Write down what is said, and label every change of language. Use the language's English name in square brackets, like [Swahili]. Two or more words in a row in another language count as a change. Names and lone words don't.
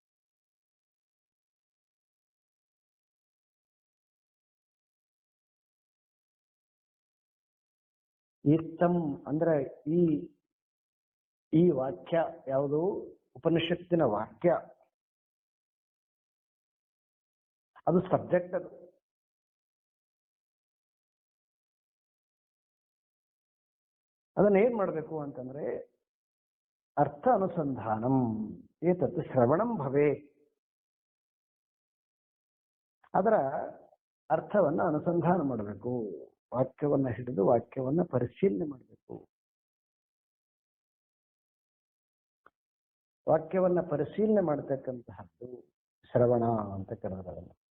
[Kannada] ಇತ್ತಂ ಅಂದ್ರೆ ಈ ವಾಕ್ಯ ಯಾವುದು, ಉಪನಿಷತ್ತಿನ ವಾಕ್ಯ, ಅದು ಸಬ್ಜೆಕ್ಟ್. ಅದು ಅದನ್ನ ಏನ್ ಮಾಡ್ಬೇಕು ಅಂತಂದ್ರೆ [Sanskrit] ಅರ್ಥ ಅನುಸಂಧಾನಂ ಏತತ್ ಶ್ರವಣಂ ಭವೇ, [Kannada] ಅದರ ಅರ್ಥವನ್ನ ಅನುಸಂಧಾನ ಮಾಡಬೇಕು. ವಾಕ್ಯವನ್ನ ಹಿಡಿದು ವಾಕ್ಯವನ್ನ ಪರಿಶೀಲನೆ ಮಾಡಬೇಕು. ವಾಕ್ಯವನ್ನ ಪರಿಶೀಲನೆ ಮಾಡತಕ್ಕಂತಹದ್ದು ಶ್ರವಣ ಅಂತ ಕರೆದ.